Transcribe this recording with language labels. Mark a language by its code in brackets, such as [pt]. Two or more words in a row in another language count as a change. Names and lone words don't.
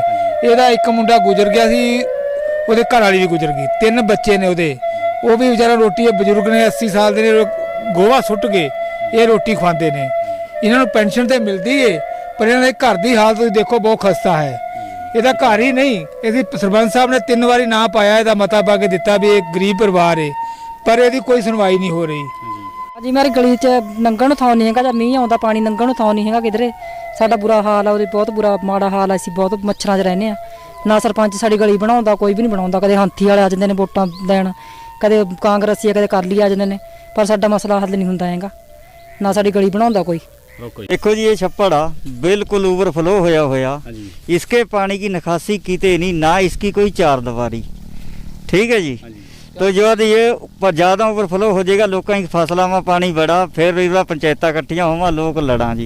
[pa] ਇਹਦਾ ਇੱਕ ਮੁੰਡਾ ਗੁਜ਼ਰ ਗਿਆ ਸੀ, ਉਹਦੇ ਘਰ ਵਾਲੀ ਵੀ ਗੁਜ਼ਰ ਗਈ, 3 ਬੱਚੇ ਨੇ ਉਹਦੇ, ਉਹ ਵੀ ਵਿਚਾਰਾ ਰੋਟੀ ਬਜ਼ੁਰਗ ਨੇ 80 ਸਾਲ ਦੇ ਨੇ, ਗੋਹਾ ਸੁੱਟ ਕੇ ਇਹ ਰੋਟੀ ਖਵਾਉਂਦੇ ਨੇ। ਇਹਨਾਂ ਨੂੰ ਪੈਨਸ਼ਨ ਤੇ ਮਿਲਦੀ ਏ ਪਰ ਇਹਨਾਂ ਦੇ ਘਰ ਦੀ ਹਾਲਤ ਤੁਸੀਂ ਦੇਖੋ ਬਹੁਤ ਖਸਤਾ ਹੈ। ਇਹਦਾ ਘਰ ਹੀ ਨਹੀਂ, ਇਹਦੀ ਸਰਪੰਚ ਸਾਹਿਬ ਨੇ 3 ਵਾਰੀ ਨਾਂ ਪਾਇਆ, ਇਹਦਾ ਮਤਾ ਪਾ ਕੇ ਦਿੱਤਾ ਵੀ ਇਹ ਗਰੀਬ ਪਰਿਵਾਰ ਹੈ ਪਰ ਇਹਦੀ ਕੋਈ ਸੁਣਵਾਈ ਨਹੀਂ ਹੋ ਰਹੀ। ਜੀ ਮੇਰੀ ਗਲੀ ਚ ਲੰਘਣ ਥਾਂ ਨਹੀਂ ਹੈ, ਜਬ ਮੀਹ ਆਤਾ ਪਾਨੀ ਲੰਘਣ ਥਾਂ ਨਹੀਂ ਹੈ ਕਿਧਰੇ, ਸਾਡਾ ਬੁਰਾ ਹਾਲ ਹੈ, ਬਹੁਤ ਬੁਰਾ ਮਾੜਾ ਹਾਲ ਹੈ, ਅਸੀਂ ਬਹੁਤ ਮੱਛਰਾਂ ਚ ਰਹਿੰਦੇ ਆ। ਨਾ ਸਰਪੰਚ ਸਾਡੀ ਗਲੀ ਬਣਾਉਂਦਾ, ਕੋਈ ਭੀ ਨਹੀਂ ਬਣਾਉਂਦਾ, ਕਦੇ ਹਾਥੀ ਵਾਲੇ ਆ ਜਾਂਦੇ ਨੇ ਵੋਟਾਂ ਦੇਣ, ਕਦੇ ਕਾਂਗਰਸੀ ਕਦੇ ਕਰਲੀ ਆ ਜਾਂਦੇ ਨੇ, ਪਰ ਸਾਡਾ ਮਸਲਾ ਹੱਲ ਨਹੀਂ ਹੁੰਦਾ ਹੈਗਾ, ਨਾ ਸਾਡੀ ਗਲੀ ਬਣਾਉਂਦਾ ਕੋਈ। [hi] देखो जी ये छप्पड़ आ बिल्कुल ओवरफ्लो होया इसके पानी की निकासी कीते नहीं, ना इसकी कोई चार दीवारी, ठीक है जी। तो जब ये ज़्यादा ओवरफ्लो हो जाएगा, लोगों की फसलों में पानी बड़ा, फिर पंचायत इकट्ठियां होवा, लोग लड़ा जी।